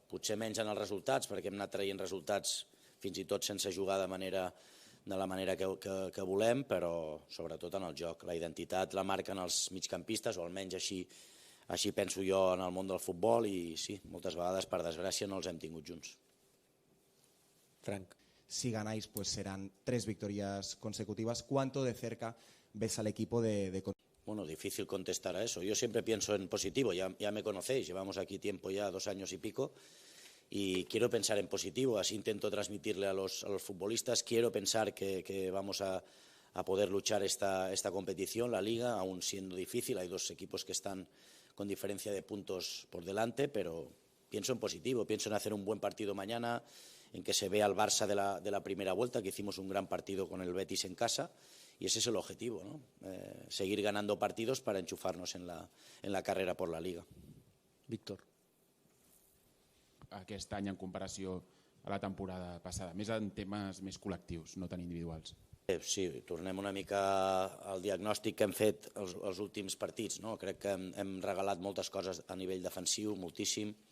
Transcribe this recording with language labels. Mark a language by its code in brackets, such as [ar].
[ca] Potser menys en els resultats, perquè hem anat traient resultats fins i tot sense jugar de la manera que volem, però sobretot en el joc. La identitat la marquen els migcampistes, o almenys així penso jo en el món del futbol, i sí, moltes vegades, per desgràcia, no els hem tingut junts. Frank. [es] Si ganáis, pues serán 3 victorias consecutivas. ¿Cuánto de cerca ves al equipo de Bueno, difícil contestar a eso. Yo siempre pienso en positivo, ya me conocéis, llevamos aquí tiempo ya, 2 años y pico, y quiero pensar en positivo, así intento transmitirle a los futbolistas, quiero pensar que vamos a poder luchar esta competición, la Liga, aún siendo difícil, hay 2 equipos que están con diferencia de puntos por delante, pero pienso en positivo, pienso en hacer un buen partido mañana, en que se vea al Barça de la primera vuelta, que hicimos un gran partido con el Betis en casa, y ese es el objetivo, ¿no? Seguir ganando partidos para enchufarnos en la carrera por la Liga. Víctor. [ca] Aquest any en comparació a la temporada passada, més en temes més col·lectius, no tan individuals. Sí, tornem una mica al diagnòstic que hem fet els últims partits, no? Crec que hem regalat moltes coses a nivell defensiu, moltíssim.